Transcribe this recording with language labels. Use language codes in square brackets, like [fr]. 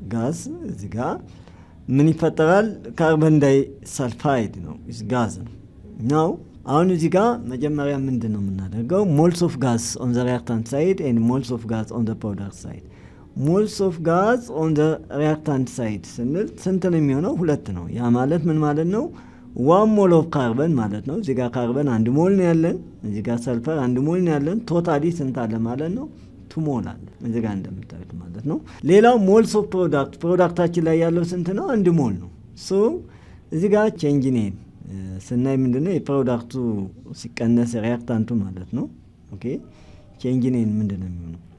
[am] gas እዚህ ጋር ምን ይፈጠራል? ካርበን ዳይ ሰልፋይድ ነው ጋዝ ነው። now አሁን እዚህ ጋር መጀመሪያ ምንድን ነው የምናደርገው? [en] moles of gas on the reactant side and moles of gas on the product side. moles of gas on the reactant side [am] ስንል ስንት ነው የሚሆነው? 2 ነው። ያ ማለት ምን ማለት ነው? 1 ሞል ኦፍ ካርበን ማለት ነው። እዚህ ጋር ካርበን 1 ሞል ነው ያለን፣ እዚህ ጋር ሰልፈር 1 ሞል ነው ያለን። ቶታሊ ስንት አለ ማለት ነው? 2 ሞል አለ እዚህ ጋር እንደምታዩት ማለት ነው። ሌላው ሞልስ ኦፍ ፕሮዳክታችን ላይ ያለው ስንት ነው? 1 ሞል ነው። ሶ እዚህ ጋር ቼንጅ ኢን ስናይ ምንድነው የፕሮዳክቱ ሲቀነስ ሪአክታንቱ ማለት ነው። ኦኬ ቼንጅ ኢን ምንድነው የሚሆነው?